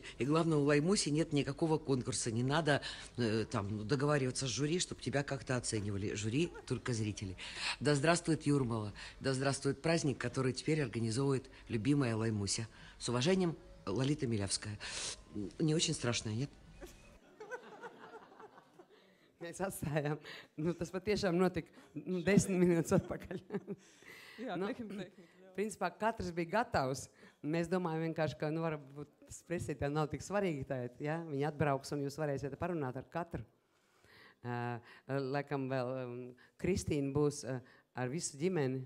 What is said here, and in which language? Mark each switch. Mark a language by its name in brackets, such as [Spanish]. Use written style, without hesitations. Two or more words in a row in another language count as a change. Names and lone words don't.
[Russian] И главное, у Лаймуси нет никакого конкурса. Не надо там договариваться с жюри, чтобы тебя как-то оценивали. Жюри только зрители. Да здравствует Юрмала. Да здравствует праздник, который теперь организовывает любимая Лаймуся. С уважением, Лолита Милявская. Не очень страшная, нет? [Latvian] Mēs atstājām. Nu, tas patiešām notika 10 minūtes atpakaļ. Jā, tehnika. Principā katrs bija gatavs. Mēs domājam vienkārši, ka varbūt tas presītājiem nav tik svarīgi tagad. Ja? Viņi atbrauks un jūs varēsiet parunāt ar katru. Laikam vēl Kristīna būs ar visu ģimeni.